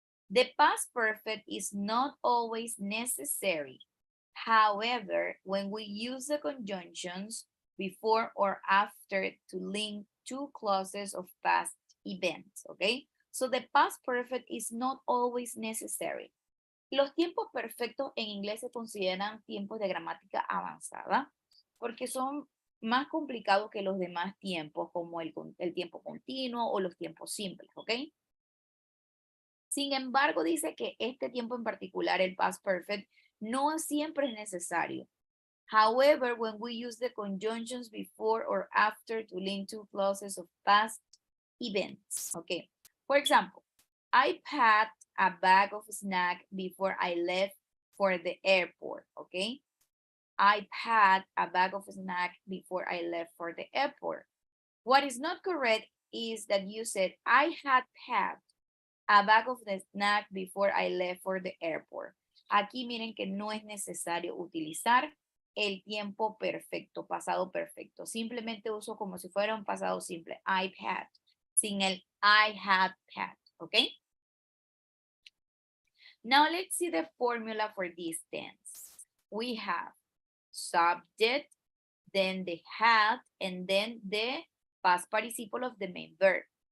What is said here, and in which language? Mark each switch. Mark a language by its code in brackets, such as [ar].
[en] The past perfect is not always necessary. However, when we use the conjunctions before or after to link two clauses of past events, okay? So the past perfect is not always necessary. [es] Los tiempos perfectos en inglés se consideran tiempos de gramática avanzada porque son más complicados que los demás tiempos, como el tiempo continuo o los tiempos simples, ¿ok? Sin embargo, dice que este tiempo en particular, el past perfect, no siempre es necesario. [en] However, when we use the conjunctions before or after to link two clauses of past events, okay? For example, I packed a bag of snack before I left for the airport, okay? I packed a bag of snack before I left for the airport. What is not correct is that you said, I had packed a bag of the snack before I left for the airport. [es] Aquí miren que no es necesario utilizar el tiempo perfecto, pasado perfecto. Simplemente uso como si fuera un pasado simple. [en] I had, [es] sin el [en] I had packed, okay? Now let's see the formula for this tense. We have subject, then the had, and then the past participle of the main verb.